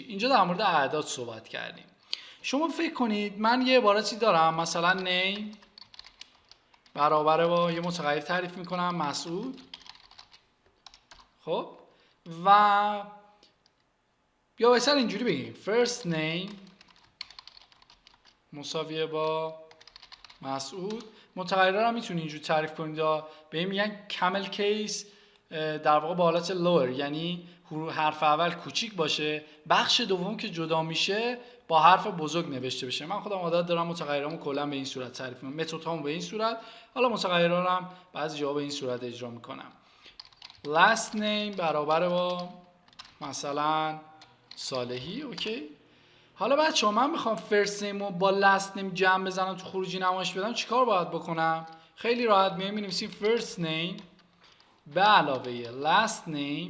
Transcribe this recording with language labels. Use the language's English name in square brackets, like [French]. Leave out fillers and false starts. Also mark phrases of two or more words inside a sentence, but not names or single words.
[Persian] اینجا در مورد اعداد صحبت کردیم. شما فکر کنید من یه عبارتی دارم مثلا نیم برابر با یه متغیر تعریف میکنم مسعود، خب، و یا بهتر اینجوری بگیم [English] first name [Persian] مساویه با مسعود. متغیرها رو میتونید اینجوری تعریف کنید، به این میگن [English] camel case, [Persian] در واقع با حالت lower، یعنی حرف اول کوچیک باشه، بخش دوم که جدا میشه با حرف بزرگ نوشته بشه. من خودم عادت دارم متغیرامو کلا به این صورت تعریف میکنم، متدهامو به این صورت، حالا متغیرها رو هم بعضی جاها به این صورت اجرا میکنم. [English] last name [Persian] برابر با مثلا صالحی. اوکی. حالا بچه‌ها من میخوام [English] first name [Persian] رو با [English] last name [Persian] جمع بزنم تو خروجی نمایش بدم، چیکار باید بکنم؟ خیلی راحت می‌نویسیم [English] first name [Persian] به علاوه [English] last name.